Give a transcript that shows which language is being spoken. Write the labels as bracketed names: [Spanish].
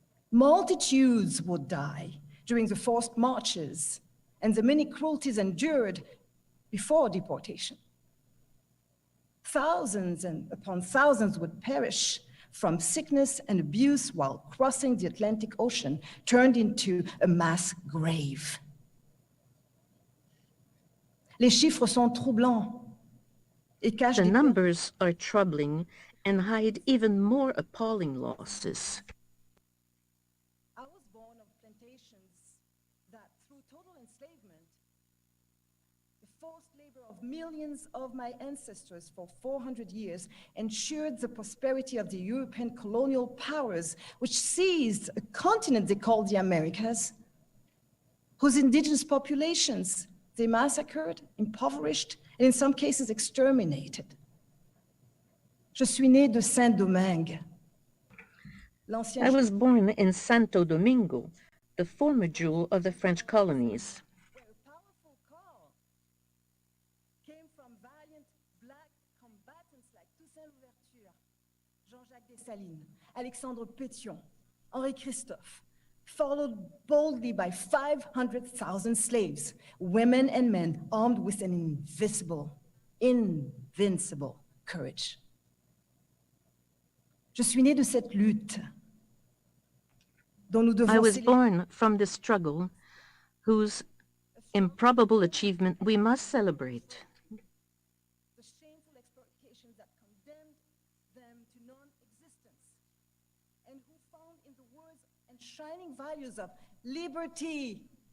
[English] Multitudes would die during the forced marches and the many cruelties endured before deportation. Thousands and upon thousands would perish from sickness and abuse while crossing the Atlantic Ocean, turned into a mass grave. [French] Les chiffres sont troublants et cachent [English] The [French] des [English] numbers are troubling and hide even more appalling losses. I was born on plantations that, through total enslavement, the forced labor of millions of my ancestors for 400 years ensured the prosperity of the European colonial powers, which seized a continent they called the Americas, whose indigenous populations they massacred, impoverished, and in some cases exterminated. [French] Je suis née de Saint-Domingue. [English] I was born in Santo Domingo, the former jewel of the French colonies. Where a powerful call came from valiant black combatants like Toussaint Louverture, Jean-Jacques Dessalines, Alexandre Pétion, Henri Christophe, followed boldly by 500,000 slaves, women and men armed with an invincible courage. [French] Je suis née de cette lutte dont nous devons [English] I was [French] célébrer [English] born from the struggle whose improbable achievement we must celebrate. the shameful exploitations that condemned them to non-existence, and who found in the words and shining values of liberty,